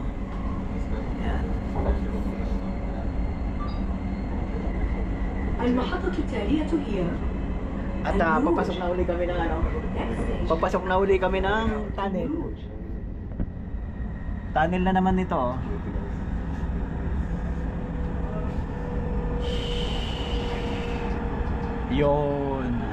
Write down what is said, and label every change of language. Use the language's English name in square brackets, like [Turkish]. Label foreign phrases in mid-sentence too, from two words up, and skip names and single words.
[Filipino] Yan. [Arabic] المحطة التالية هي [Filipino] At papasok na uli kami ng ano? Papasok na uli kami ng tunnel. Tunnel na naman nito, oh. Yun.